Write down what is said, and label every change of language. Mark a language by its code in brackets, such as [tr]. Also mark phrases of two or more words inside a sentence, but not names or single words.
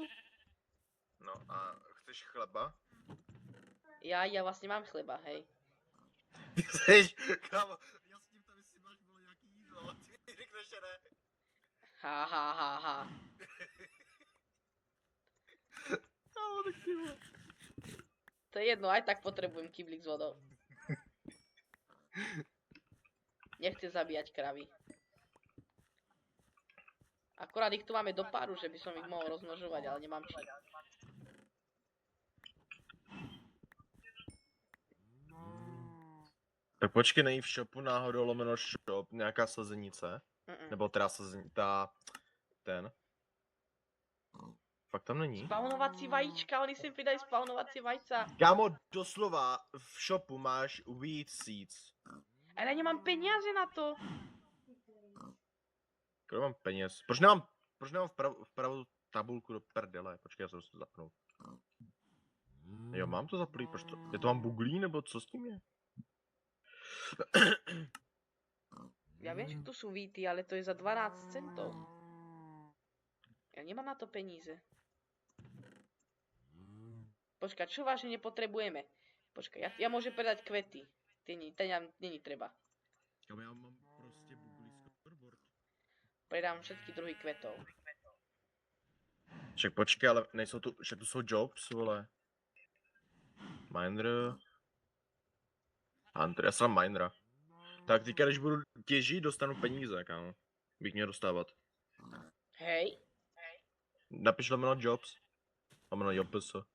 [sk] No a chceš chleba? Ja vlastne mám chleba, hej. [cs] Ty chceš, kámo, já s tím tam jestli máš bylo nějaký jídlo, ty řekneš, že ne. Ha. Kámo, tak ty vole. [sk] To je jedno, aj tak potrebujem kyblík s vodou. Nechce zabíjať kravy. Akorát ich tu máme do páru, že by som ich mohol rozmnožovať, ale nemám čím. [cs] Tak počkej, není v shopu náhodou lomeno shop nějaká sazenice? Nebo teda ten? Fakt tam není? [sk] Spawnovací vajíčka, oni sem pridajú spawnovací vajca. [cs] Kámo, doslova v shopu máš [en] wheat seeds. [sk] Ale ja nemám peniaze na to. [cs] Kolik mám peněz? Proč nemám vpravo tabulku do prdele? Počkej, já jsem to zapnul. Jo, mám to zaplý, proč to? Je to mám buglí, nebo co s tím je? [sk] Ja viem, že tu sú víty, ale to je za 12 centov. Ja nemám na to peníze. Počkaj, čo vážne nepotrebujeme? Počkaj, ja môžem predať kvety. [cs] Ten není treba. Já mám prostě [sk] Predám všetky druhy kvetov. [cs] Však počkej, ale nejsou tu, však tu jsou jobs, vole. Miner. Hunter, já jsem minera. Tak teďka, když budu těžit, dostanu peníze, kámo. Bych měl dostávat. [sk] Hej, [cs] Napiš lomeno jobs. Lomeno jobs.